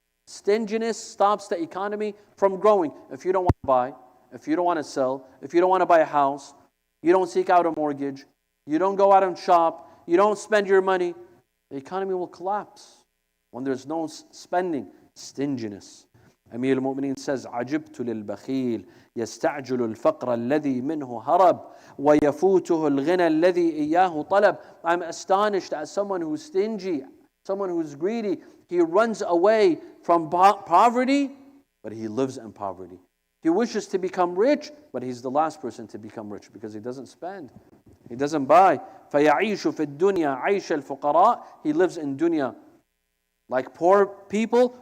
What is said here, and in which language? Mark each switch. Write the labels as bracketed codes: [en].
[en] Stinginess stops the economy from growing. If you don't want to buy, if you don't want to sell, if you don't want to buy a house, you don't seek out a mortgage, you don't go out and shop, you don't spend your money, the economy will collapse. When there's no spending, stinginess. Amir al-Mu'mineen says, [ar] عَجِبْتُ لِلْبَخِيلِ يَسْتَعْجِلُ الْفَقْرَ الَّذِي مِنْهُ هَرَبْ وَيَفُوتُهُ الْغِنَى الَّذِي إِيَّاهُ طَلَبْ. [en] I'm astonished at someone who's stingy, someone who's greedy. He runs away from poverty, but he lives in poverty. He wishes to become rich, but he's the last person to become rich because he doesn't spend. He doesn't buy. [ar] فَيَعِيشُ فِي الدُّنْيَا عَيْشَ الْفُقَرَاءِ [en] He lives in dunya like poor people.